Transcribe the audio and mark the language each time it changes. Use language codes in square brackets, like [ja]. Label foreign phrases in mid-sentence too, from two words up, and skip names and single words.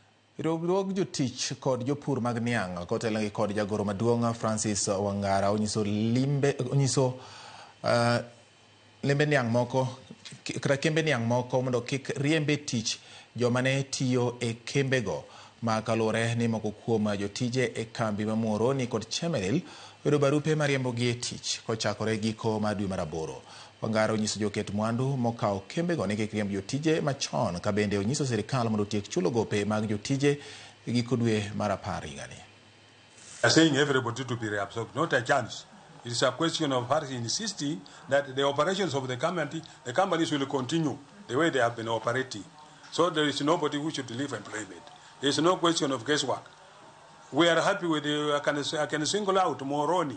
[luo] Riwruog Jotich kod jopur mag niang' kotelo kod jagoro maduong' Francis Wangara onyiso lembe niang' moko kata kembe niang' moko mondo kik riembe tich joma ne tiyo e kembego ma kaluwore ni moko kuom jotije e kambi ma Mohoroni kod Chemelil oyudo barupe ma riembogi e tich kochakore giko mar dwe mar 8. Wangara onyiso joket mwandu mokawo kembego ni kik riemb jotije machon, ka bende onyiso sirikal mondo otiek chulo gope mag jotije giko dwe mar 10 higani. [en] Saying everybody to be reabsorbed, not a chance. It is a question of her insisting that the operations of the companies will continue the way they have been operating. So there is nobody who should leave employment. There is no question of guesswork. We are happy with I can single out Mohoroni.